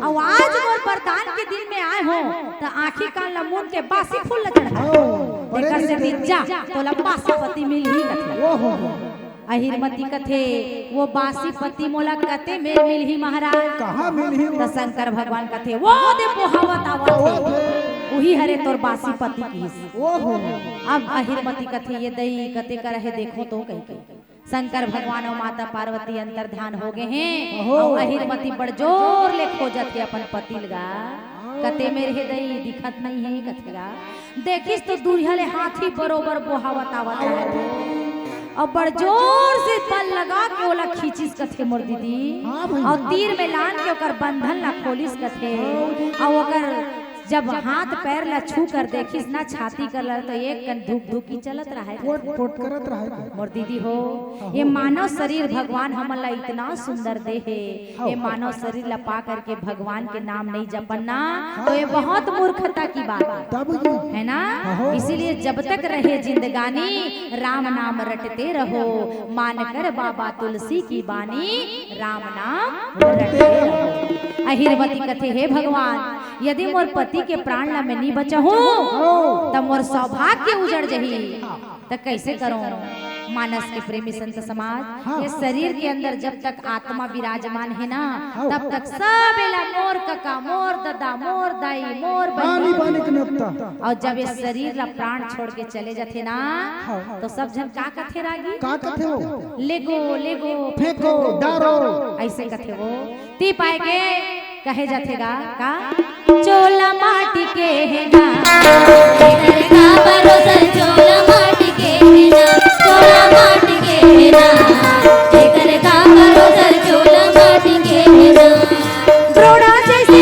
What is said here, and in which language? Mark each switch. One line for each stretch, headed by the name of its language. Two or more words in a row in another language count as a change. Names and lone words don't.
Chhattisgarhi: और आज मोर वरदान के दिन में आए हो तो आंखी कान ला मुन के बासी फूल ला चढ़ा एकर से दिन जा तोला बासी पति मिल ही कथे ओहो अहिरमती कथे वो बासी पति मोला कते में मिल ही महाराज कहाँ मिल ही तो शंकर भगवान कथे वो दे पोहावत आवत वही हरे तोर बासी पति की ओहो अब अहिरमती कथे ये दई कते कर है देखो तो कहीं कहीं शंकर भगवान और माता पार्वती अंतर ध्यान हो गए हैं और अहिरमती बड़ जोर ले खोजत है अपन पति लगा कते मेरे हृदय दिखत नहीं है कथेगा देखिस तो दूरिया ले हाथी बरोबर बोहावत आवत है और बड़ जोर से पल लगा के ओला खींचिस कथे मोर दीदी और तीर में लान के ओकर बंधन ला खोलिस कथे और ओकर जब हाथ पैर ला छू कर देखिस ना छाती कर ला तो एक कन धुक धुकी चलत रहा पोट पोट करत रहे मोर दीदी हो ये मानव शरीर भगवान हमन ला इतना सुंदर दे है ये मानव शरीर ला पा करके भगवान के नाम नहीं जपना तो ये बहुत मूर्खता की बात है तब जी है ना इसीलिए जब तक रहे जिंदगानी राम नाम रटते रहो मानकर बाबा तुलसी की बानी राम नाम रटते रहो अहिरवती कथे हे भगवान यदि मोर पति के प्राण ला मैं नहीं बचहूं तब मोर सौभाग्य उजड़ जही तो कैसे करो मानस के प्रेमी संत समाज, ये शरीर के अंदर जब तक आत्मा विराजमान है ना, तब तक सब एला मोर कका, मोर दादा, मोर दाई, मोर पानी बहन। पानी के नत्ता और जब ये शरीर ला प्राण छोड़ के चले जाते ना, तो सब जन का कथे रागी, का कथे हो लेगो लेगो फेंको डारो ऐसे कथे वो ती पाएगे कहे जातेगा का चोला माटी के है ना, एकर का भरोसा चोला माटी के है ना, चोला माटी के है ना, एकर का भरोसा चोला माटी के है ना। द्रोड़ा जैसे